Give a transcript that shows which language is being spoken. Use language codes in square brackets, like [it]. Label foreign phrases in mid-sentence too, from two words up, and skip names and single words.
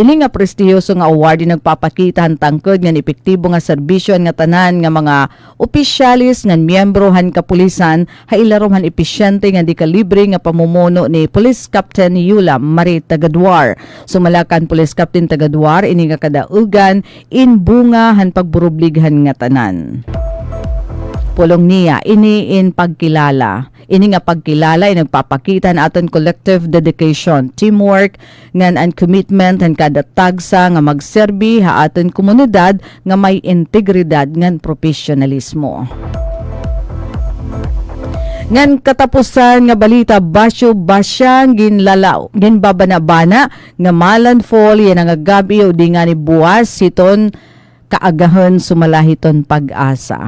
[war] Ini nga prestiyoso nga award nagpapakita han tangkod nga epektibo nga serbisyo nga tanan nga mga opisyalis nga miyembro han kapulisan hailarom han epesyente nga di kalibre nga pamumuno ni Police Captain Yulam Marie Tagadwar. Sumalakan Police Captain Tagadwar ini nga kadaugan in bunga han pagburublighan nga tanan. Pulong niya ini in pagkilala. Ini nga pagkilala [tl] ay nagpapakita [war] na aton [en] collective dedication, [war] teamwork, ngan and commitment han kada tagsa nga magserbi ha aton komunidad nga may integridad ngan profesionalismo. Ngan katapusan nga balita basyo basyang ginlalaw ginbabanabana nga malandfall yan nga gabi o di nga ni buwas siton kaagahon sumalahiton pag-asa.